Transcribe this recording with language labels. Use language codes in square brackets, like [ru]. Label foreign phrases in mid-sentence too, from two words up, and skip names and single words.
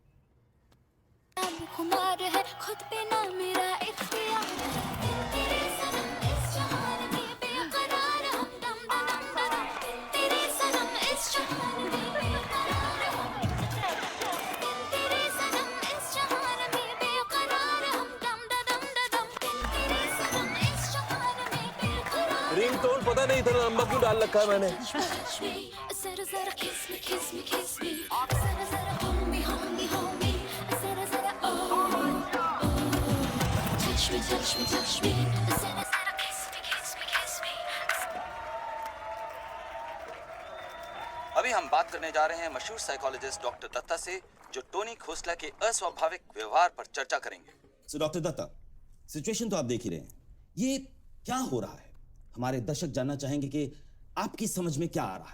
[hi] खुद पे ना मेरा इख्तियार, तेरे सनम इस जहान में बेकरार हम, दम दम दम, तेरे सनम इस जहान में बेकरार हम, तेरे सनम इस जहान में बेकरार हम, दम दम दम, तेरे सनम इस जहान में बेकरार। रिंगटोन पता नहीं इतना लंबा क्यों डाल रखा है मैंने। जरा जरा [en] kiss me, kiss me, kiss me, [hi] जरा जरा [en] hold me, hold me, hold me, [hi] जरा जरा [en] touch me, touch me, touch me, [hi] जरा जरा [en] kiss me, kiss me, kiss me। [hi] अभी हम बात करने जा रहे हैं मशहूर साइकोलॉजिस्ट डॉक्टर दत्ता से, जो टोनी खोसला के अस्वाभाविक व्यवहार पर चर्चा करेंगे। सो डॉक्टर दत्ता, सिचुएशन तो आप देख ही रहे हैं, ये क्या हो रहा है? हमारे दर्शक जानना चाहेंगे कि आपकी समझ में क्या आ रहा है।